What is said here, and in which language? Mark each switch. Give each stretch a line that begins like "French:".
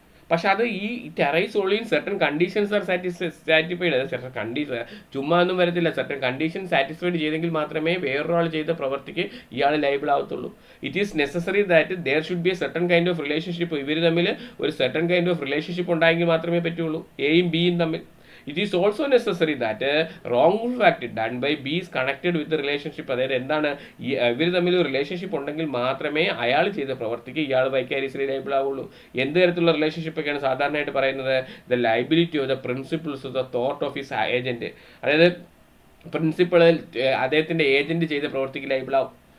Malayalam: പക്ഷെ അത്
English: It arise only in certain conditions are satisfied.
Malayalam: അത് സർട്ടൺ കണ്ടീഷൻ ചുമ്മാ ഒന്നും വരത്തില്ല. സർട്ടൺ കണ്ടീഷൻ സാറ്റിസ്ഫൈഡ് ചെയ്തെങ്കിൽ മാത്രമേ വേറൊരാൾ ചെയ്ത പ്രവൃത്തിക്ക് ഇയാൾ liable ആവത്തുള്ളൂ.
English: It is necessary that there should be a certain kind of relationship.
Malayalam: ഇവർ തമ്മിൽ ഒരു സർട്ടൺ കൈൻഡ് ഓഫ് റിലേഷൻഷിപ്പ് ഉണ്ടായെങ്കിൽ മാത്രമേ പറ്റുള്ളൂ, എയും ബിയും തമ്മിൽ.
English: It is also necessary that wrongful act done by B is connected with the relationship.
Malayalam: അതായത് എന്താണ്? ഇവർ തമ്മിൽ ഒരു റിലേഷൻഷിപ്പ് ഉണ്ടെങ്കിൽ മാത്രമേ അയാൾ ചെയ്ത പ്രവർത്തിക്ക് ഇയാൾ വൈക്കാരിയസ്ലി ലൈബിൾ ആവുള്ളൂ. എന്ത് തരത്തിലുള്ള റിലേഷൻഷിപ്പ് ഒക്കെയാണ് സാധാരണയായിട്ട് പറയുന്നത്?
English: The liability of the principles of the thought of his agent.
Malayalam: അതായത് പ്രിൻസിപ്പിളിൽ അദ്ദേഹത്തിന്റെ ഏജന്റ് ചെയ്ത പ്രവർത്തിക്ക് ലൈബിൾ ആവും.